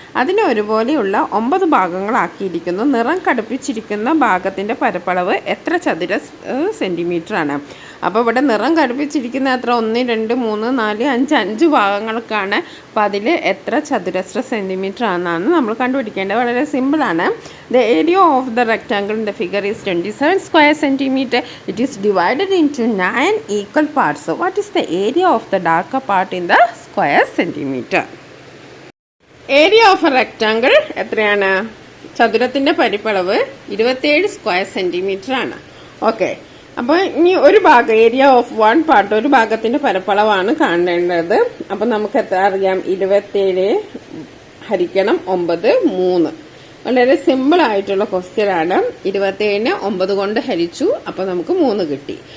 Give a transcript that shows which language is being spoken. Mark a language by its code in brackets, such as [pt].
[ml] അതിനെ ഒരുപോലെയുള്ള 9 ഭാഗങ്ങളാക്കിയിരിക്കുന്നു. നിറം കടുപ്പിച്ചിരിക്കുന്ന ഭാഗത്തിന്റെ പരപ്പളവ് എത്ര ചതുരശ്ര സെന്റിമീറ്റർ ആണ്? അപ്പോൾ ഇവിടെ നിറം കടുപ്പിച്ചിരിക്കുന്ന എത്ര? 1 2 3 4 5 5 ഭാഗങ്ങൾക്കാണ്. അപ്പോൾ അതിൽ എത്ര ചതുരശ്ര സെന്റിമീറ്റർ ആണെന്നാണ് നമ്മൾ കണ്ടുപിടിക്കേണ്ടത്. വളരെ സിമ്പിളാണ്. [en] The area of the rectangle in the figure is 27 square centimeter. It is divided into 9 equal parts. So what is the area of the darker part in the square centimeter? Area of a rectangle [ml] എത്രയാണ്? ചതുരത്തിന്റെ പരിപ്പളവ് 27 square centimetre ആണ്. Okay, അപ്പൊ ഇനി ഒരു ഭാഗം, area of 1 part, ഒരു ഭാഗത്തിന്റെ പരപ്പളവാണ് കാണേണ്ടത്. അപ്പൊ നമുക്ക് എത്ര അറിയാം? 27 ഹരിക്കണം 9 3. വളരെ സിമ്പിൾ ആയിട്ടുള്ള ക്വസ്റ്റ്യൻ ആണ്. 27നെ 9 കൊണ്ട് ഹരിച്ചു, അപ്പൊ നമുക്ക് 3 കിട്ടി.